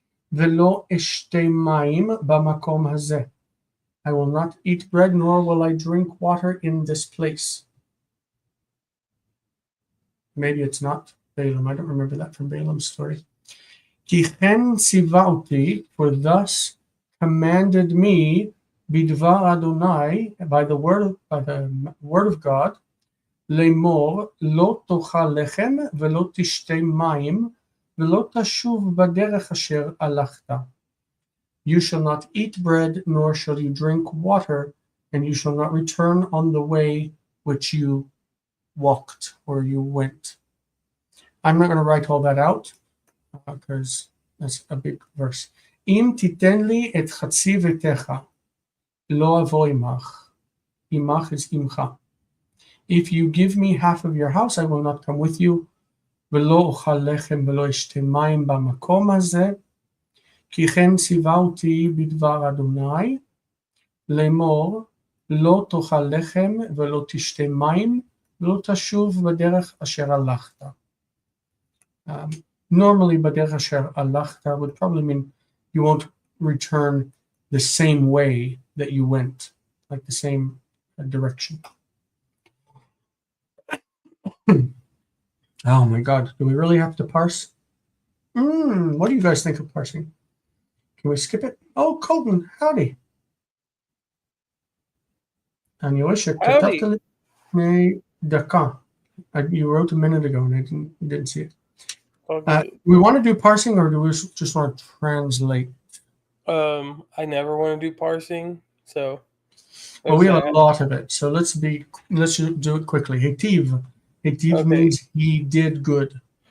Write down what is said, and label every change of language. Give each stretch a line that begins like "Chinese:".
Hebrew: Velo eshte mayim bamakom hazeh.
English: I will not eat bread, nor will I drink water in this place. Maybe it's not Balaam. I don't remember that from Balaam's story.
Hebrew: Ki chen sivauti,
English: for thus commanded me bidvar Adonai by the word of God,
Hebrew: לאמור לא תאכל לחם ולא תשתה מים ולא תשוב בדרך אשר הלכת.
English: You shall not eat bread, nor shall you drink water, and you shall not return on the way which you walked or you went. I'm not going to write all that out because that's a big verse.
Hebrew: אם תיתן לי את חצי ביתך, לא אבוא עמך. עמך is עמך.
English: If you give me half of your house, I will not come with you.
Hebrew: ולא אוכל לחם ולא אשתה מים במקום הזה. כי כן ציווה אותי בדבר אדוני, לאמור, לא תאכל לחם ולא תשתה מים, ולא תשוב בדרך אשר הלכת.
English: Normally,
Hebrew: בדרך אשר הלכת
English: would probably mean you won't return the same way that you went, like the same direction. Oh my God, do we really have to parse? What do you guys think of parsing? Can we skip it? Oh, Colton, howdy.
Hebrew: אני רואה שכתבת לי לפני דקה.
English: You wrote a minute ago and I didn't see it. We want to do parsing or do we just want to translate? I never want to do parsing, so. Well, we have a lot of it, so let's do it quickly. Hitiv. Hitiv means he did good.